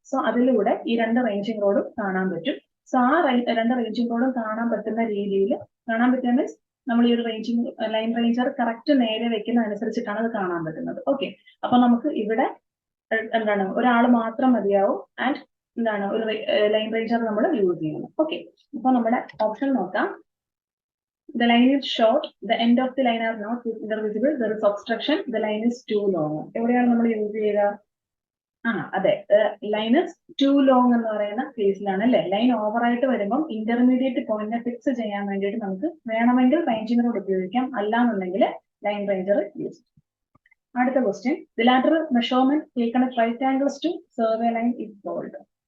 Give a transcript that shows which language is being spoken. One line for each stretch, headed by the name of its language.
Malayalam: So അതിലൂടെ ഈ രണ്ട് റേഞ്ചിങ് റോഡും കാണാൻ പറ്റും. സോ ആ രണ്ട് റേഞ്ചിങ് റോഡും കാണാൻ പറ്റുന്ന രീതിയിൽ മീൻസ് നമ്മൾ ഈ ഒരു ലൈൻ റേഞ്ചർ കറക്റ്റ് നേരെ വെക്കുന്ന അനുസരിച്ചിട്ടാണ് അത് കാണാൻ പറ്റുന്നത്. ഓക്കെ, അപ്പൊ നമുക്ക് ഇവിടെ എന്താണ് ഒരാൾ മാത്രം മതിയാവും ആൻഡ് എന്താണ് ഒരു ലൈൻ റേഞ്ചർ നമ്മൾ യൂസ് ചെയ്യുന്നത്. ഓക്കെ, അപ്പൊ നമ്മുടെ ഓപ്ഷൻ നോക്കാം.
English: The line is short, the end of the line are not visible, there is obstruction, the line is too long.
Malayalam: എവിടെയാണ് നമ്മൾ യൂസ് ചെയ്യുക? അതെ,
English: line is too long
Malayalam: എന്ന് പറയുന്ന കേസിലാണ് അല്ലെ. ലൈൻ ഓവർ ആയിട്ട് വരുമ്പോൾ ഇന്റർമീഡിയറ്റ് പോയിന്റിനെ ഫിക്സ് ചെയ്യാൻ വേണ്ടിയിട്ട് നമുക്ക് വേണമെങ്കിൽ റേഞ്ചിങ് റോഡ് ഉപയോഗിക്കാം, അല്ലാന്നുണ്ടെങ്കിൽ ലൈൻ റേഞ്ചർ യൂസ്. അടുത്ത
English: Question, the lateral measurement taken at right angles to survey line is called.